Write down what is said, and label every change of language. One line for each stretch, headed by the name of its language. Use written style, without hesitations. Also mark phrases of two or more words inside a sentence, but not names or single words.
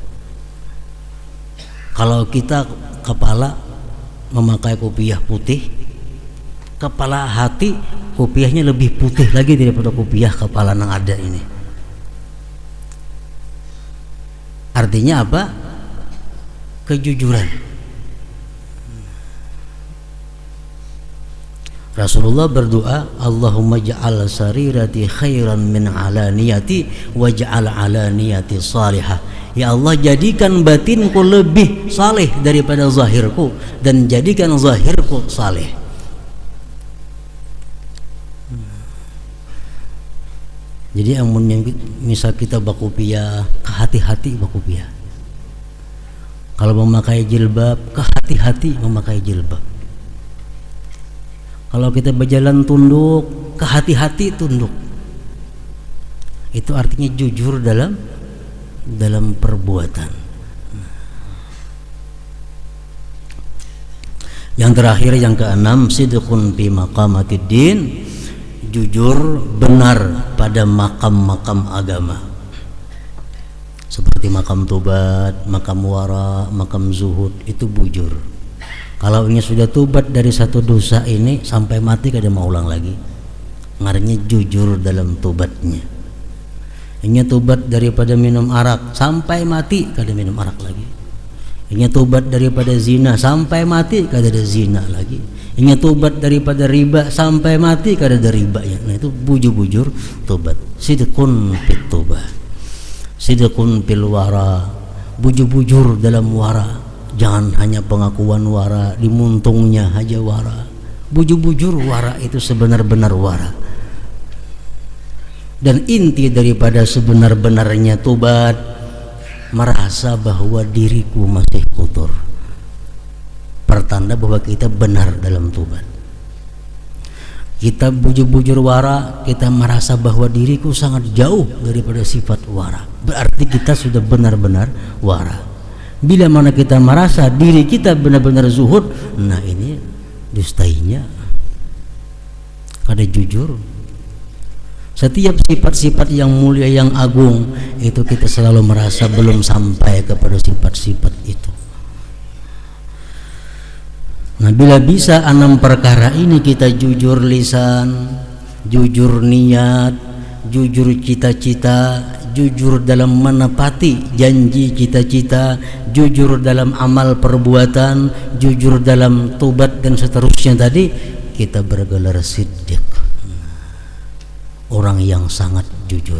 Indonesian: Kalau kita kepala memakai kopiah putih, kepala hati kopiahnya lebih putih lagi daripada kopiah kepala yang ada ini. Artinya apa? Kejujuran. Rasulullah berdoa,
Arabic: اللهم اجعل سريرتي خيرا من علانيتي واجعل علانيتي صالحة.
Indonesian: Ya Allah, jadikan batinku lebih saleh daripada zahirku dan jadikan zahirku saleh.
Banjar: Jadi amun yang misal kita bakupiah, kehati-hati bakupiah.
Indonesian: Kalau memakai jilbab, kehati-hati memakai jilbab. Kalau kita berjalan tunduk, kehati-hati tunduk. Itu artinya jujur dalam perbuatan. Yang terakhir, yang keenam,
Arabic: صدق في مقامات الدين,
Indonesian: jujur benar pada makam-makam agama. Seperti makam tobat, makam wara, makam zuhud, itu bujur. Kalau ini sudah tobat dari satu dosa ini sampai mati kada mau ulang lagi. Ngaranya jujur dalam tobatnya. Ini tobat daripada minum arak sampai mati kada minum arak lagi. Ini tobat daripada zina sampai mati kada ada zina lagi. Ini tobat daripada riba sampai mati kada ada riba ya. Nah itu bujur-bujur tobat.
Arabic: صدق في التوبة. صدق في الورع.
Indonesian: Bujur-bujur dalam wara. Jangan hanya pengakuan wara, dimuntungnya aja wara. Bujur-bujur wara itu sebenar-benar wara. Dan inti daripada sebenar-benarnya tobat, merasa bahwa diriku masih kotor. Pertanda bahwa kita benar dalam tobat. Kita bujur-bujur wara, kita merasa bahwa diriku sangat jauh daripada sifat wara. Berarti kita sudah benar-benar wara. Bila mana kita merasa diri kita benar-benar zuhud, nah ini dustainya kada jujur. Setiap sifat-sifat yang mulia, yang agung, itu kita selalu merasa belum sampai kepada sifat-sifat itu. Nah bila bisa 6 perkara ini kita jujur lisan, jujur niat, jujur cita-cita, jujur dalam menepati janji cita-cita, jujur dalam amal perbuatan, jujur dalam tobat dan seterusnya tadi, kita bergelar siddiq, orang yang sangat jujur.